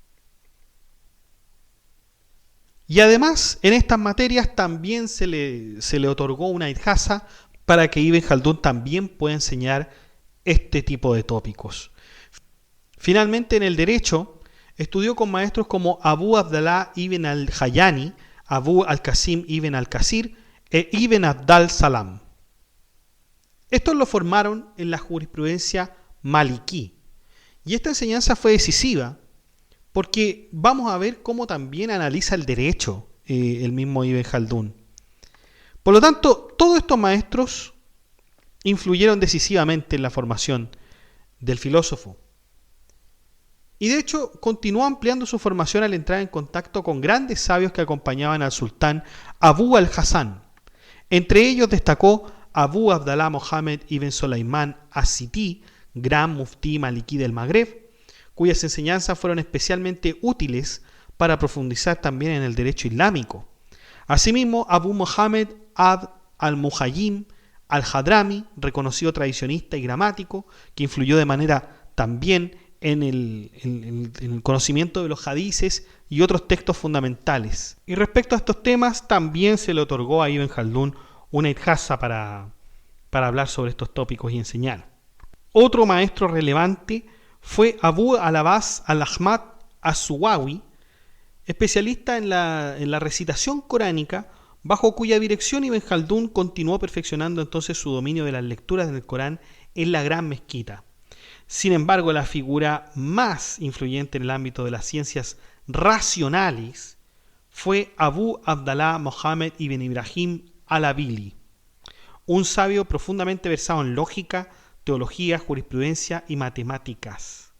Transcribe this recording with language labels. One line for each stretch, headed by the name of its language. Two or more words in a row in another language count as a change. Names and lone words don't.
Spanish: Y además, en estas materias también se le otorgó una idjasa para que Ibn Jaldún también pueda enseñar este tipo de tópicos. Finalmente, en el derecho, estudió con maestros como Abu Abdallah ibn al-Hayani, Abu al-Qasim ibn al-Kasir e Ibn Abdal Salam. Estos lo formaron en la jurisprudencia maliquí. Y esta enseñanza fue decisiva porque vamos a ver cómo también analiza el derecho el mismo Ibn Jaldún. Por lo tanto, todos estos maestros influyeron decisivamente en la formación del filósofo. Y de hecho, continuó ampliando su formación al entrar en contacto con grandes sabios que acompañaban al sultán Abu al-Hasan. Entre ellos destacó Abu Abdallah Mohammed ibn Sulaimán as-Sití, gran muftí maliquí del Magreb, cuyas enseñanzas fueron especialmente útiles para profundizar también en el derecho islámico. Asimismo, Abu Mohammed Abd al-Muhayyim al-Hadrami, reconocido tradicionista y gramático, que influyó de manera también en el conocimiento de los hadices y otros textos fundamentales. Y respecto a estos temas, también se le otorgó a Ibn Jaldún una idjasa para hablar sobre estos tópicos y enseñar. Otro maestro relevante fue Abu al-Abbas al-Ahmad as-Suwawi, especialista en la recitación coránica, bajo cuya dirección Ibn Jaldún continuó perfeccionando entonces su dominio de las lecturas del Corán en la Gran Mezquita. Sin embargo, la figura más influyente en el ámbito de las ciencias racionales fue Abu Abdallah Mohammed ibn Ibrahim al-Abili, un sabio profundamente versado en lógica, teología, jurisprudencia y matemáticas.